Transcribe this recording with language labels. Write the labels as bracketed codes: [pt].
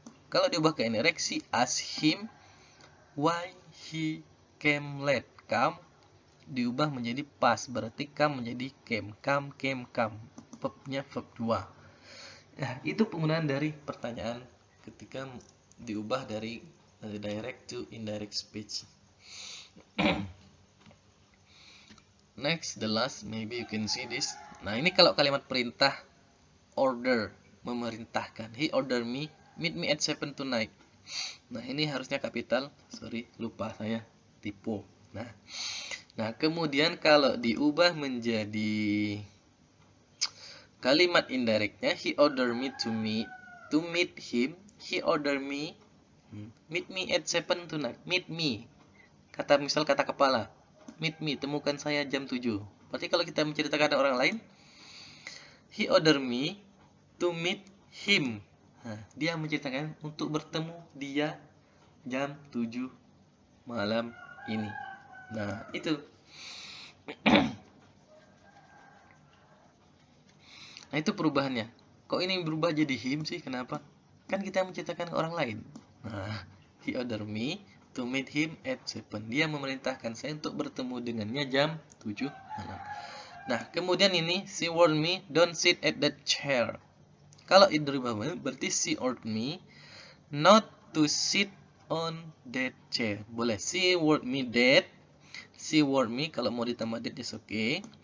[id] Kalau diubah ke [en] indirect, she asked him why he came late. [id] Come diubah menjadi past, berarti come menjadi came. Come, came, come. Verbnya verb 2. Nah, itu penggunaan dari pertanyaan ketika diubah dari direct to indirect speech. [en] Next, the last, maybe you can see this. [id] Nah, ini kalau kalimat perintah, [en] order, [id] memerintahkan. [en] He ordered me, meet me at 7 tonight. [id] Nah, ini harusnya kapital. [en] Sorry, [id] lupa saya tipu. Nah, kemudian kalau diubah menjadi kalimat indirectnya, [en] he ordered me to meet him. He ordered me meet me at 7 tonight. Meet me. [id] Misal kata kepala. Meet me, temukan saya jam 7. Berarti kalau kita menceritakan orang lain, [en] he ordered me to meet him. [id] Nah, dia menceritakan untuk bertemu dia jam 7 malam ini. Nah, itu. Nah, itu perubahannya. Kok ini berubah jadi him sih? Kenapa? Kan kita menceritakan ke orang lain. [en] Nah, he ordered me to meet him at 7. [id] Dia memerintahkan saya untuk bertemu dengannya jam 7 malam. Nah, kemudian ini, [en] she warned me don't sit at that chair. [id] Kalau itu berubah berarti [en] she ordered me not to sit on that chair. [id] Boleh, [en] she warned me that. She warned me, [id] kalau mau ditambah [en] that is okay.